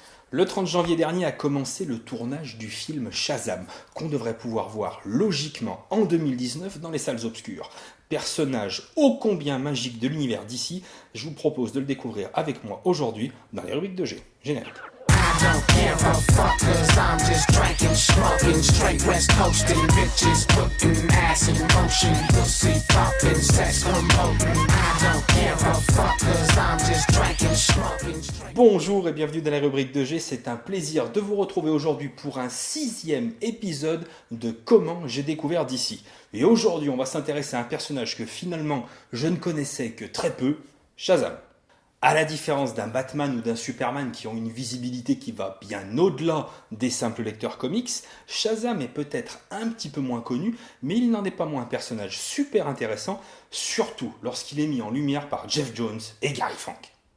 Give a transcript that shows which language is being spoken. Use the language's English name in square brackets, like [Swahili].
[French] Le 30 janvier dernier a commencé le tournage du film Shazam, qu'on devrait pouvoir voir logiquement en 2019 dans les salles obscures. Personnage ô combien magique de l'univers d'ici, je vous propose de le découvrir avec moi aujourd'hui dans les rubriques de G. Générique. [English] Don't care a fuck cause I'm just drinking, smoking, straight west coasting, bitches putting ass in motion, pussy popping, sex promoting. I don't care a fuck cause I'm just drinking, smoking, straight... [French] Bonjour et bienvenue dans la rubrique de G, c'est un plaisir de vous retrouver aujourd'hui pour un 6e épisode de Comment j'ai découvert d'ici. Et aujourd'hui on va s'intéresser à un personnage que finalement je ne connaissais que très peu, Shazam. À la différence d'un Batman ou d'un Superman qui ont une visibilité qui va bien au-delà des simples lecteurs comics, Shazam est peut-être un petit peu moins connu, mais il n'en est pas moins un personnage super intéressant, surtout lorsqu'il est mis en lumière par Geoff Johns et Gary Frank.